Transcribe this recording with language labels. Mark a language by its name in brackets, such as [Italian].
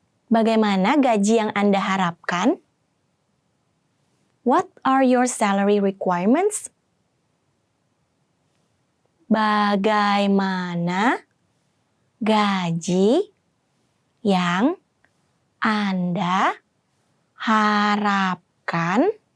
[Indonesian] Bagaimana gaji yang Anda harapkan? [English] What are your salary requirements? [Indonesian] Bagaimana gaji yang Anda harapkan?